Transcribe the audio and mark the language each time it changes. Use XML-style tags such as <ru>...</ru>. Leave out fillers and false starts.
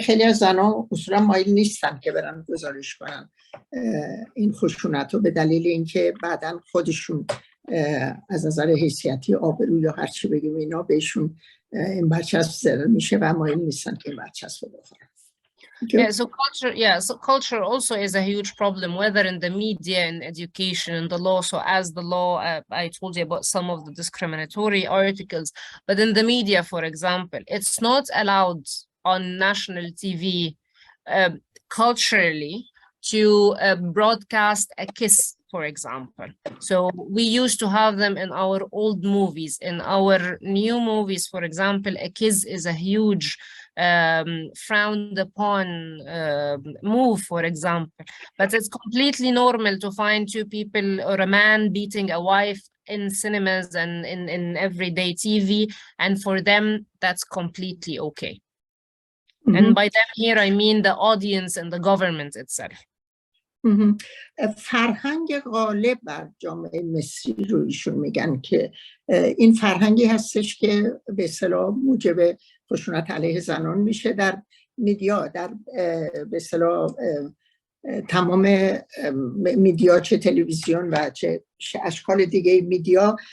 <fa>خیلی از زنها اصولا مایل نیستن که برن گزارش کنن این خشونت رو، به دلیل اینکه بعداً خودشون از نظر حیثیتی، آبرو یا هر چی بگیم اینا بهشون این برچسب زده میشه و مایل نیستن که این برچسب رو بخورن.</fa> <en>So culture also is a huge problem, whether in the media, in education, in the law. So as the law, I told you about some of the discriminatory articles, but in the media, for example, it's not allowed on national TV culturally to broadcast a kiss, for example. So we used to have them in our old movies. In our new movies, for example, a kiss is a huge frowned upon move, for example. But it's completely normal to find two people or a man beating a wife in cinemas and in everyday TV. And for them, that's completely okay. And by them here, I mean the audience and the government itself.</en> <fa>فرهنگ غالب بر جامعه مصری رو ایشون میگن که این فرهنگی هستش که به اصطلاح موجب خشونت علیه زنان میشه در میدیا، در به اصطلاح تمام میدیا، چه تلویزیون و چه اشکال دیگه میدیا.</fa>